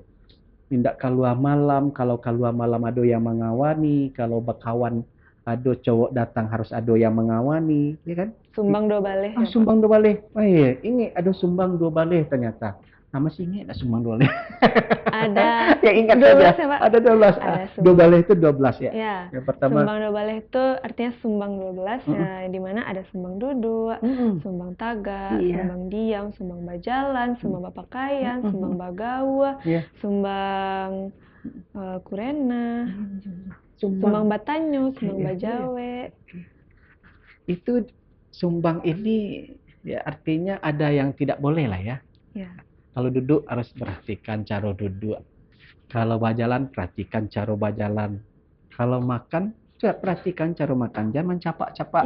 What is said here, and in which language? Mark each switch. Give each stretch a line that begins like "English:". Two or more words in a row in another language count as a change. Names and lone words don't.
Indonesian: Tindak kalua malam, kalau kalua malam ada yang mengawani, kalau bakawan ada cowok datang harus ada yang mengawani, ya kan?
Minangkabau: Sumbang dua baleh. Sumbang dua baleh.
Indonesian: Oh iya, ini ada
Minangkabau: sumbang dua baleh
Indonesian: ternyata. Nama sih ini ada
Minangkabau: sumbang dua baleh.
Indonesian: Ada. Ya ingat 12 saja. Ya, Pak? Ada 12.
Minangkabau: Dua baleh
Indonesian: itu 12 ya. Ya. Yang pertama.
Minangkabau: Sumbang dua baleh
Indonesian: itu artinya sumbang 12 ya, di mana ada sumbang duduk, sumbang taga, sumbang diam,
Minangkabau: sumbang bajalan, sumbang bapakaian, sumbang bagawa, sumbang kurena. Sumbang Batanyo, Sumbang Bajawe.
Indonesian: Itu sumbang ini ya artinya ada yang tidak boleh lah ya. Kalau duduk harus perhatikan cara duduk. Kalau bajalan perhatikan cara bajalan. Kalau makan perhatikan cara makan. Jangan capak-capak.